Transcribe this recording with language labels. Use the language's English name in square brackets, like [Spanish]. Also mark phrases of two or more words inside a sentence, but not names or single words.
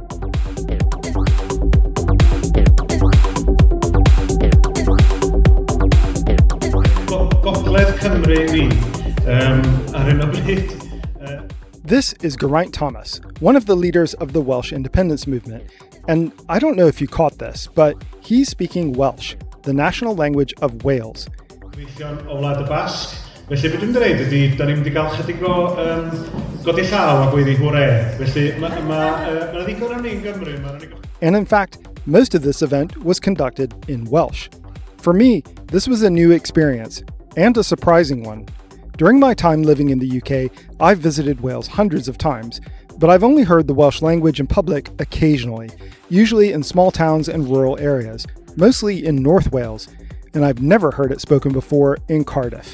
[English] This is Geraint Thomas, one of the leaders of the Welsh Independence movement. And I don't know if you caught this, but he's speaking Welsh, the national language of Wales. Basque. [Welsh] Felly beth dwi'n dweud ydy, da ni'n mynd i gael chydig o godi llaw a gweiddi hwre. Felly mae'n ddigon am ni'n Gymru. [English] And in fact, most of this event was conducted in Welsh. For me, this was a new experience, and a surprising one. During my time living in the UK, I've visited Wales hundreds of times, but I've only heard the Welsh language in public occasionally, usually in small towns and rural areas, mostly in North Wales, and I've never heard it spoken before in Cardiff.